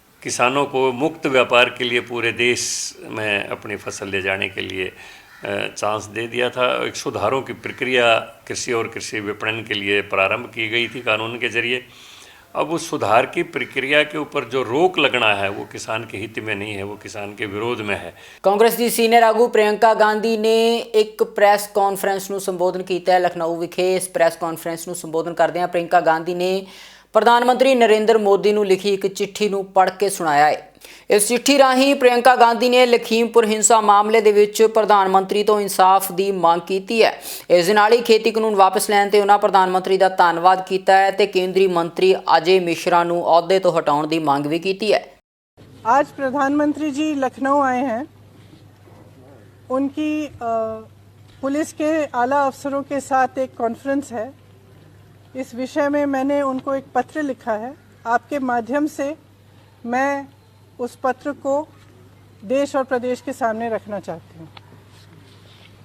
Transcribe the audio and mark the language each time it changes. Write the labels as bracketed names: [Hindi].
[Hindi] किसानों को मुक्त व्यापार के लिए पूरे देश में अपनी फसल ले जाने के लिए चांस दे दिया था। एक सुधारों की प्रक्रिया कृषि और कृषि विपणन के लिए प्रारंभ की गई थी कानून के जरिए। अब उस सुधार की प्रक्रिया के ऊपर जो रोक लगना है वो किसान के हित में नहीं है, वो किसान के विरोध में है। [Punjabi] ਕਾਂਗਰਸ ਦੀ ਸੀਨੀਅਰ ਆਗੂ ਪ੍ਰਿयंका ਗਾਂਧੀ ਨੇ ਇੱਕ ਪ੍ਰੈਸ ਕਾਨਫਰੰਸ ਨੂੰ ਸੰਬੋਧਨ ਕੀਤਾ ਹੈ ਲਖਨਊ ਵਿਖੇ। ਇਸ ਪ੍ਰੈਸ ਕਾਨਫਰੰਸ ਨੂੰ ਸੰਬੋਧਨ ਕਰਦਿਆਂ ਪ੍ਰਿयंका ਗਾਂਧੀ ਨੇ ਪ੍ਰਧਾਨ ਮੰਤਰੀ ਨਰਿੰਦਰ ਮੋਦੀ ਨੂੰ ਲਿਖੀ ਇੱਕ ਚਿੱਠੀ ਨੂੰ ਪੜ੍ਹ ਕੇ ਸੁਣਾਇਆ ਹੈ। ਇਸ ਚਿੱਠੀ ਰਾਹੀਂ ਪ੍ਰਿਯੰਕਾ ਗਾਂਧੀ ਨੇ ਲਖੀਮਪੁਰ ਹਿੰਸਾ ਮਾਮਲੇ ਦੇ ਵਿੱਚ ਪ੍ਰਧਾਨ ਮੰਤਰੀ ਤੋਂ ਇਨਸਾਫ ਦੀ ਮੰਗ ਕੀਤੀ ਹੈ। ਇਸ ਦੇ ਨਾਲ ਹੀ ਖੇਤੀ ਕਾਨੂੰਨ ਵਾਪਸ ਲੈਣ ਤੇ ਉਹਨਾਂ ਪ੍ਰਧਾਨ ਮੰਤਰੀ ਦਾ ਧੰਨਵਾਦ ਕੀਤਾ ਹੈ ਤੇ ਕੇਂਦਰੀ ਮੰਤਰੀ ਅਜੇ ਮਿश्रा ਨੂੰ ਅਹੁਦੇ ਤੋਂ ਹਟਾਉਣ ਦੀ ਮੰਗ ਵੀ ਕੀਤੀ ਹੈ। [Hindi] आज प्रधानमंत्री जी लखनऊ आए हैं। उनकी पुलिस के आला अफसरों के साथ एक कॉन्फ्रेंस है। इस विषय में मैंने उनको एक पत्र लिखा है। आपके माध्यम से मैं उस पत्र को देश और प्रदेश के सामने रखना चाहती हूँ।